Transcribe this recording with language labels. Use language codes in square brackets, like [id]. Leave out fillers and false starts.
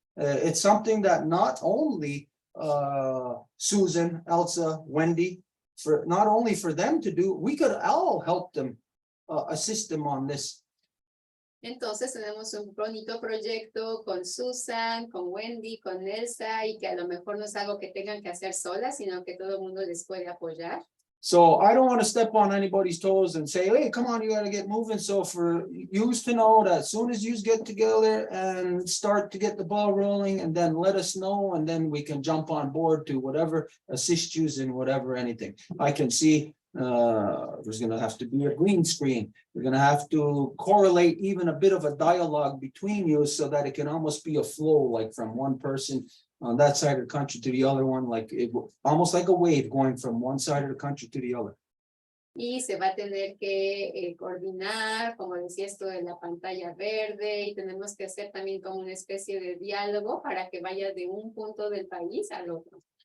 [en] It's something that not only Susan, Elsa, Wendy, for not only for them to do, we could all help them, assist them on this. [es] Entonces tenemos un bonito proyecto con Susan, con Wendy, con Elsa, y que a lo mejor no es algo que tengan que hacer solas, sino que todo el mundo les puede apoyar. [en] So I don't want to step on anybody's toes and say, hey, come on, you got to get moving. So for you to know that as soon as you get together and start to get the ball rolling, and then let us know, and then we can jump on board to whatever, assist you in whatever, anything. I can see There's gonna have to be a green screen. You're gonna have to correlate even a bit of a dialogue between you so that it can almost be a flow, like from one person on that side of the country to the other one, like almost like a wave going from one side of the country to the other. [es] Y se va a tener que coordinar, como decía esto de la pantalla verde, y tenemos que hacer también como una especie de diálogo para que vaya de un punto del país al otro.